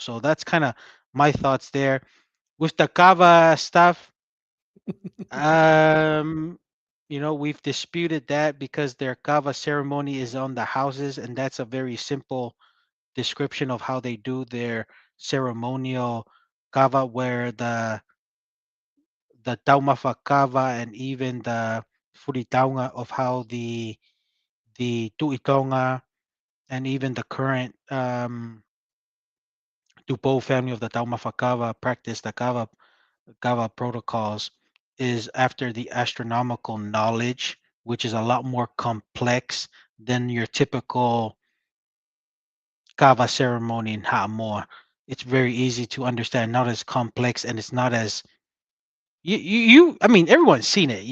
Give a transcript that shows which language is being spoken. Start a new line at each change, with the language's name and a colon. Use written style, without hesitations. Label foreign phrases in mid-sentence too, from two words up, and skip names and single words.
English: So that's kind of my thoughts there. With the Kava stuff, um, we've disputed that because their Kava ceremony is on the houses, and that's a very simple description of how they do their ceremonial kava, where the
Tongan: taumafa kava
English: and even the furitaunga of how the tuitonga and even the current Dupo family of the
Tongan: taumafa kava
English: practice the kava protocols is after the astronomical knowledge, which is a lot more complex than your typical kava ceremony in Ha'amoa. It's very easy to understand, not as complex, and it's not as I mean, everyone's seen it.